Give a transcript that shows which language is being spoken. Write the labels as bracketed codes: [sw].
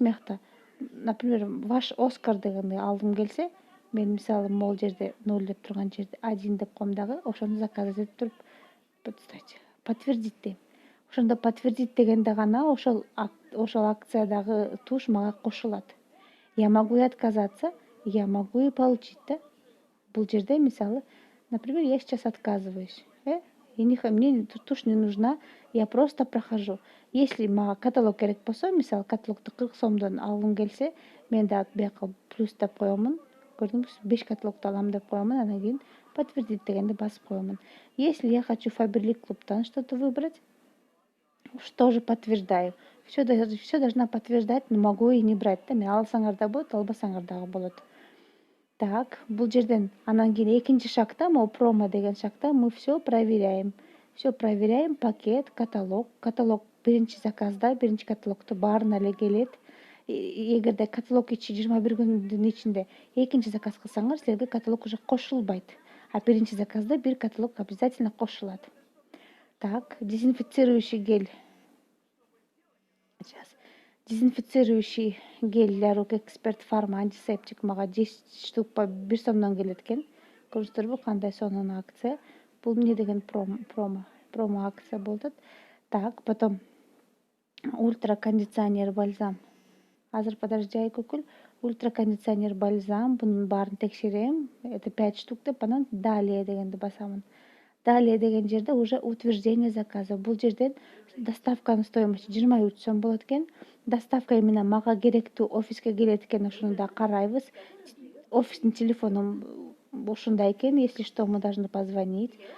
[ky] Мыякта, например, ваш Оскар дегенди алгым келсе, мен мисалы могул жерде 0 деп турган жерде 1 деп коем дагы, ошону заказ этип туруп, подтвердить дейм. Ошондо подтвердить дегенде гана ошол акциядагы туш мага кошулат. [ru] Я могу и отказаться, я могу и получить, да? [ky] Бул жерде мисалы, [ru] например, я сейчас отказываюсь. Мне тушь не нужна, я просто прохожу. [ky] Если мага каталог керек болсо, мисалы, каталогду 40 сомдон алгым келсе, мен дагы бияка плюс деп коемун. Көрдүңүзбү, 5 каталогду алам деп коемун, анан кийин подтвердить дегенди басып коемун. [ru] Если я хочу Faberlic клубтан что-то выбрать, тоже подтверждаю. Все должна подтверждать, но могу и не брать. [ky] Мен алсаңар да болот, албасаңар дагы болот. Так, бул жерден анан кийин экинчи шагта, могу промо деген шагта [ru] мы все проверяем. Все проверяем, пакет, каталог. [ky] Каталог биринчи заказда, биринчи каталогто баарына эле келет. Эгерде каталог ичи 21 күндүн ичинде экинчи заказ кылсаңар, силерге каталог уже кошулбайт. А биринчи заказда бир каталог обязательно кошулат. [ru] Так, дезинфицирующий гель. Сейчас. Дезинфицирующий гель для рук Эксперт Фарма антисептик мага 10 штук по 1 [ky] сомдон келет экен. Көрдүңүздөрбү кандай сонун акция. Бул эмне деген промо акция болуп атат. [ru] Так, потом ультракондиционер бальзам. [ky] Азыр подожди Айкүкүл. Ультракондиционер бальзам, бунун баарын текшерем. [ru] Это 5 штук [ky] деп анан [ru] далее [ky] дегенди басамын. [ru] Далее [ky] деген жерде [ru] уже утверждение заказа. [ky] Бул жерден доставканын стоимости 23 сом болот экен. Доставка именно мага керектүү офиске келет экен, ошону да карайбыз. Офистин телефону ушундай экен, [ru] если что, мы должны позвонить.